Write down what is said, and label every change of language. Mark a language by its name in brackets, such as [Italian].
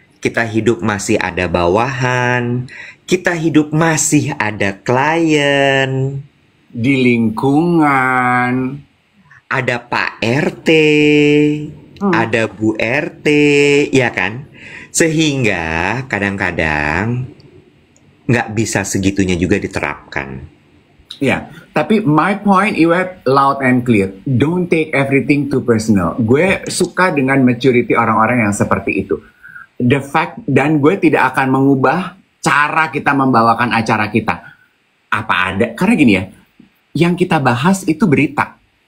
[Indonesian] Kita hidup masih ada bawahan. Kita hidup masih ada klien. Di lingkungan. Ada Pak RT. Ada Bu RT. Ya kan? Sehingga kadang-kadang nggak bisa segitunya juga diterapkan. Ya, tapi [English] my point, Iwet, loud and clear. Don't take everything too personal. [Indonesian] Gue suka dengan maturity orang-orang yang seperti itu. [English] The fact, [Indonesian] dan gue tidak akan mengubah cara kita membawakan acara kita. Apa ada, karena gini ya, yang kita bahas itu berita.